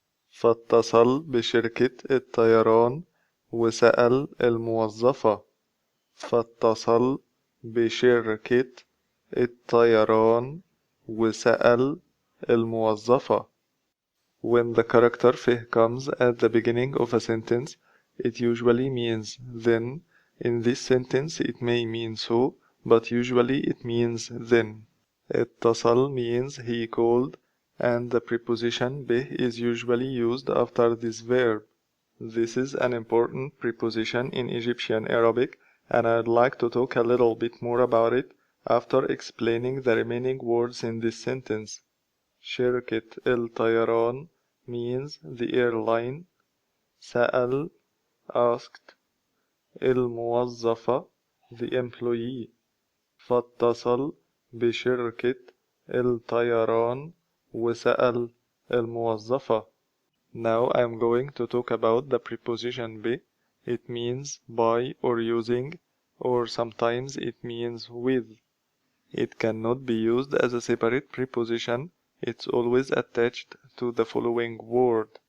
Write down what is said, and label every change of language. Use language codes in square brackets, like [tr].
[ar] فاتصل بشركة الطيران وسأل الموظفة. فاتصل بشركة الطيران وسأل الموظفة. [en] When the character فيه comes at the beginning of a sentence, it usually means then. In this sentence it may mean so, but usually it means then. اتصل means he called, and the preposition به is usually used after this verb. This is an important preposition in Egyptian Arabic, and I'd like to talk a little bit more about it after explaining the remaining words in this sentence. [ar] شركة الطيران [en] means the airline. [ar] سأل [en] asked. [ar] الموظفة [en] the employee. [ar] فاتصل بشركة الطيران وسأل الموظفة. [en] Now I'm going to talk about the preposition be. It means by or using, or sometimes it means with. It cannot be used as a separate preposition. It's always attached to the following word.